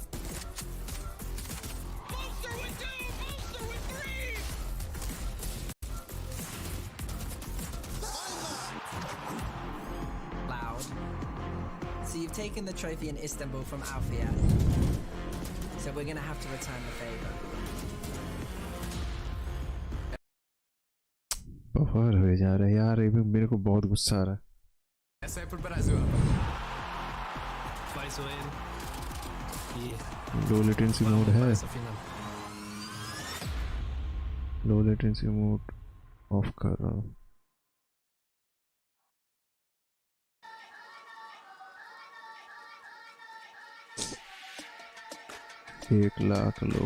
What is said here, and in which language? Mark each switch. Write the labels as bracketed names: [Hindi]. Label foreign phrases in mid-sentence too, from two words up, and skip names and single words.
[English] So you've taken the trophy in Istanbul from Alfia. So we're going to have to return the favor. [Hindi] बफर हो जा रहा है यार, ये भी मेरे को बहुत गुस्सा आ रहा है। [Portuguese] Essa é pro Brasil, rapaz. Faz o N. [English] low latency mode है। low latency mode off [Hindi] कर रहा हूँ। 1 लाख लोग।